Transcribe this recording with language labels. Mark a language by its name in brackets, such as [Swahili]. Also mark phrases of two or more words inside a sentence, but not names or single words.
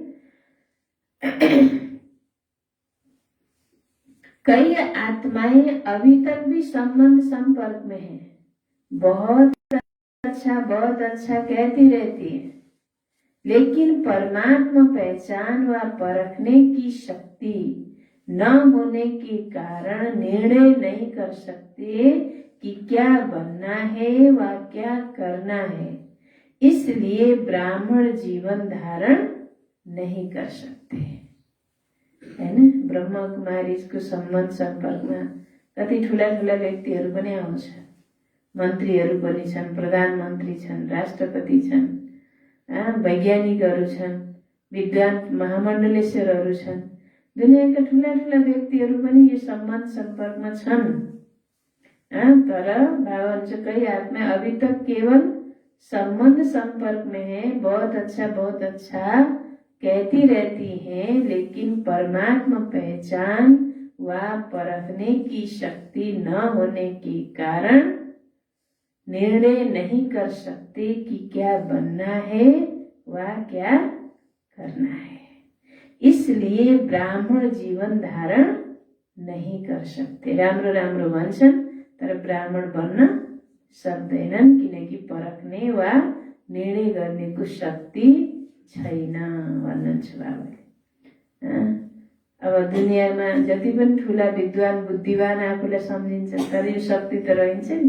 [Hindi] कई आत्माएं अभी तक भी संबंध संपर्क में हैं, बहुत अच्छा कहती रहती है, लेकिन परमात्मा पहचान व परखने की शक्ति न होने के कारण निर्णय नहीं कर सकते कि क्या बनना है व क्या करना है। इसलिए ब्राह्मण जीवन धारण नहीं कर सकते, [Nepali] हैन? ब्रह्मा कुमारीको सम्बन्ध सम्पर्कमा कति ठुला ठुला व्यक्तिहरू पनि आउँछ, मन्त्रीहरू पनि छन्, प्रधानमन्त्री छन्, राष्ट्रपति छन्, वैज्ञानिकहरू छन्, विद्वान महामण्डलेश्वरहरू छन्। दुनियाँका ठुला ठुला व्यक्तिहरू पनि यो सम्बन्ध सम्पर्कमा छन्। [Hindi] तर बाबा कई आत्मा अभी तक केवल संबंध संपर्क में है, बहुत अच्छा कहती रहती हैं, लेकिन परमात्मा पहचान व परखने की शक्ति न होने के कारण निर्णय नहीं कर सकते कि क्या बनना है व क्या करना है। इसलिए ब्राह्मण जीवन धारण नहीं कर सकते। [Nepali] राम्रो राम्रो भन्छन् तर ब्राह्मण बन्न सक्दैनन्, किनकि परख्ने वा निर्णय गर्नेको शक्ति छैन भन्नुहुन्छ बाबाले। अब दुनियाँमा जति पनि ठुला विद्वान बुद्धिवान आफूलाई सम्झिन्छ, तर यो शक्ति त रहन्छ नि।